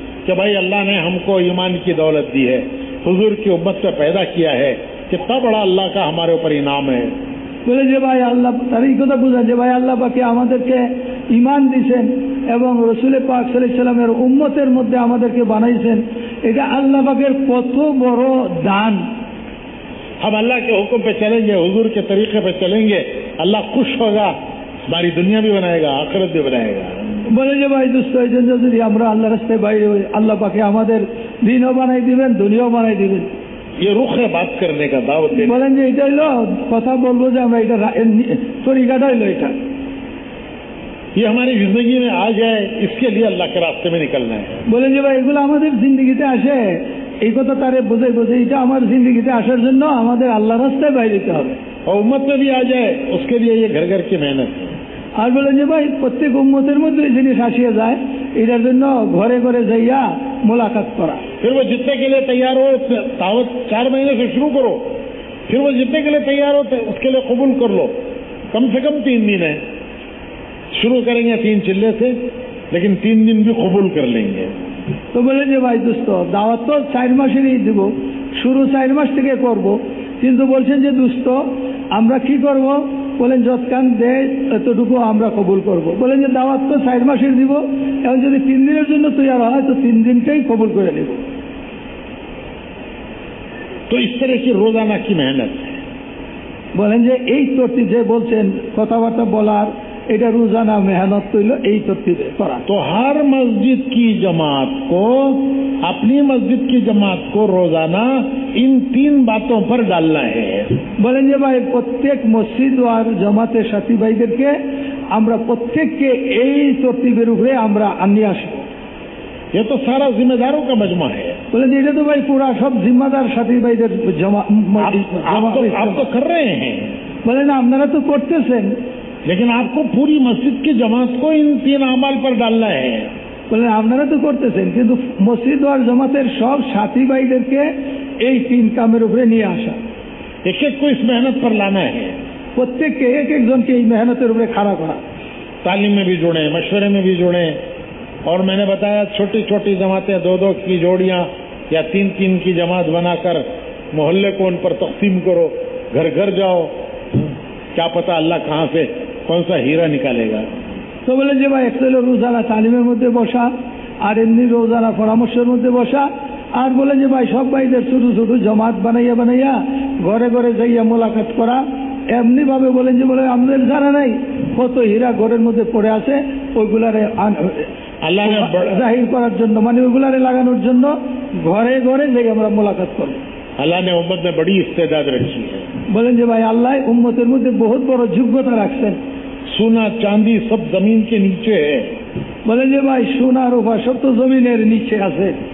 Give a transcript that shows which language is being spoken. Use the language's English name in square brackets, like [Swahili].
[Hindi] कि भाई अल्लाह ने हमको ईमान की दौलत दी है, हुजूर की उम्मत से पैदा किया है, कितना बड़ा अल्लाह का हमारे ऊपर इनाम है। [Bangla] বলে যে ভাই আল্লাহ তার এই কথা বোঝা যে ভাই আল্লাহ পাকে আমাদেরকে ঈমান দিয়েছেন এবং রসুল পাক সাল্লাল্লাহু আলাইহি সাল্লামের উম্মতের মধ্যে আমাদেরকে বানাইছেন, এটা আল্লাহ পাকের কত বড় দান। [Hindi] हम अल्लाह के हुक्म पे चलेंगे, हुजूर के तरीके पे चलेंगे, अल्लाह खुश होगा, हमारी दुनिया भी बनाएगा, आखिरत भी बनाएगा। [Bangla] বলে যে ভাই দোস্ত এই জন্য যদি আমরা আল্লাহ রাস্তায় বাইরে হই আল্লাহ পাকে আমাদের দিনও বানাই দিবেন, দুনিয়াও বানাই দিবেন। [Hindi] ये रुख है बात करने का, दावत देने। [Bangla] বলেন যে এটা হইলো কথা বলবো যে আমরা এটা তরিকাটা হইলো এটা। [Hindi] ये हमारी जिंदगी में आ जाए, इसके लिए अल्लाह के रास्ते में निकलना है। [Bangla] বলেন যে ভাই এগুলো আমাদের জিন্দগিতে আসে, এই কথা তারে বোঝাই এটা আমার জিন্দগিতে আসার জন্য আমাদের আল্লাহ রাস্তায় বাইরে যেতে হবে। [Hindi] और उम्मत में भी आ जाए, उसके लिए ये घर घर की मेहनत है। [Bangla] আর বলেন যে ভাই প্রত্যেক উম্মতের মধ্যে এই জিনিস আসিয়া যায়, এটার জন্য ঘরে ঘরে যাইয়া মোলাকাত করা। [Hindi] फिर वो जितने के लिए तैयार हो, दावत 4 महीने से शुरू करो, फिर वो जितने के लिए तैयार हो उसके लिए कबूल कर लो। कम से कम 3 दिन है, शुरू करेंगे 3 चिल्ले से, लेकिन 3 दिन भी कबूल कर लेंगे। [Bangla] তো বলে যে ভাই দোস্ত দাওয়াত তো 4 মাসেরই দিব, শুরু 4 মাস থেকে করব, কিন্তু বলছেন যে দোস্ত আমরা কি করব, বলেন যতক্ষণ দেয় এতটুকু আমরা কবুল করব। বলেন যে দাওয়াত তো 4 মাসের দিব, এখন যদি 3 দিনের জন্য তৈরি হয় তো 3 দিনটাই কবুল করে নেব। [Hindi] तो इस तरह की रोजाना की मेहनत है। [Bangla] বলেন যে এই তরতিব যে বলছেন কথাবার্তা বলার এটা রোজানা মেহনত হইল এই তরতিবে করা। [Hindi] तो हर मस्जिद की जमात को, अपनी मस्जिद की जमात को रोजाना इन 3 बातों पर डालना है। [Bangla] বলেন যে ভাই প্রত্যেক মসজিদ আর জামাতের সাথী ভাইদেরকে আমরা প্রত্যেককে এই তরতিবের উপরে আমরা আনিয়ে আসবো। [Hindi] ये तो सारा जिम्मेदारों का मजमा है। [Bangla] বলেন যে এটা তো ভাই পুরা সব জিম্মাদার সাথী ভাইদের [Hindi] आप तो कर रहे हैं, [Bangla] বলেন আপনারা তো করতেছেন, [Hindi] लेकिन आपको पूरी मस्जिद की जमात को इन 3 अमाल पर डालना है। [Bangla] বলেন আপনারা তো করতেছেন, কিন্তু মসজিদ আর জামাতের সব সাথী ভাইদেরকে এই 3 কামের উপরে নিয়ে আসা, [Hindi] एक एक को इस मेहनत पर लाना है। [Bangla] প্রত্যেককে এক একজনকে এই মেহনতের উপরে খাড়া করা। [Hindi] तालीम में भी जुड़े, मशवरे में भी जुड़े, और मैंने बताया छोटी छोटी जमातें 2-2 की जोड़ियां या 3-3 की जमात बनाकर मोहल्ले को उन पर तकसीम करो, घर घर जाओ, क्या पता अल्लाह कहाँ से कौन सा हीरा निकालेगा। [Bangla] তো বলেন যে ভাই একটা হলো রোজানা তালিমের মধ্যে বসা, আর এমনি রোজানা পরামর্শের মধ্যে বসা, আর বলেন যে ভাই সব ভাইদের ছোট ছোট জমাত বানাইয়া বানাইয়া ঘরে ঘরে যাইয়া মোলাকাত করা। এমনি ভাবে বলেন যে বলে আমাদের জানা নাই কত হীরা ঘরের মধ্যে পড়ে আছে, ওইগুলারে [Hindi] अल्लाह ने [Bangla] জাহির করার জন্য, মানে ওইগুলারে লাগানোর জন্য ঘরে ঘরে যাই আমরা মোলাকাত করব। [Hindi] अल्लाह ने उम्मत में बड़ी इस्तेदाद रखी है। [Bangla] বলেন যে ভাই আল্লাহ উম্মতের মধ্যে বহুত বড় যোগ্যতা রাখছেন। [Hindi] सोना चांदी सब जमीन के नीचे है, [Bangla] বলেন যে ভাই সোনা রূপা সব তো জমিনের নিচে আছে,